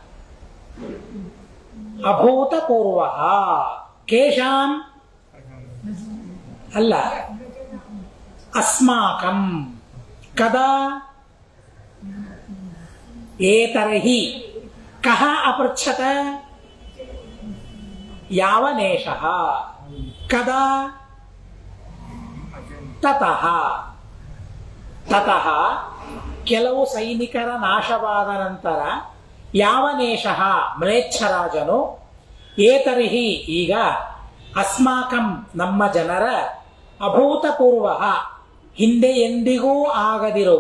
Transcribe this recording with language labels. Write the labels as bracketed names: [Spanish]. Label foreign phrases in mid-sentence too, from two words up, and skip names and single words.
[Sanskrit] ಅಭೂತಪೂರ್ವಃ. ಕೇಶಾಂ ಅಲ್ಲ, ಅಸ್ಮಾಕಂ. ಕದಾ? ಏತರ್ಹಿ. ಕಹ ಅಪೃಚ್ಛತ? ಯಾವನೇಶಃ. ಕದಾ? ತತಃ. [Kannada] ತತಃ ಕೆಲವು ಸೈನಿಕರ ನಾಶವಾದ ನಂತರ ಯಾವನೇಶಃ ಮ್ಲೇಚ್ಛರಾಜನು ಏತರ್ಹಿ ಈಗ ಅಸ್ಮಾಕಂ ನಮ್ಮ ಜನರ ಅಭೂತಪೂರ್ವ ಹಿಂದೆ ಎಂದಿಗೂ ಆಗದಿರುವ